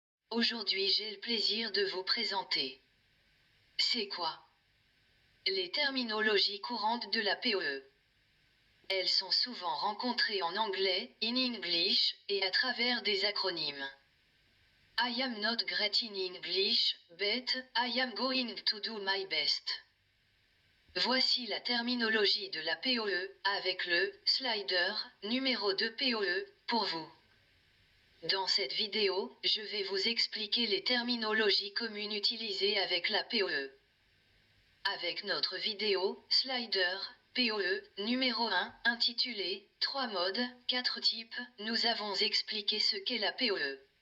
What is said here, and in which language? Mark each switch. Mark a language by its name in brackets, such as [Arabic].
[French] Aujourd'hui j'ai le plaisir de vous présenter. C'est quoi? Les terminologies courantes de la POE. Elles sont souvent rencontrées en anglais, [English] in English, [French] et à travers des acronymes. [English] I am not great in English, but I am going to do my best. [French] Voici la terminologie de la POE, avec le slider numéro 2 POE, pour vous. Dans cette vidéo, je vais vous expliquer les terminologies communes utilisées avec la POE. Avec notre vidéo Slider POE numéro 1 intitulée 3 modes, 4 types, nous avons expliqué ce qu'est la POE.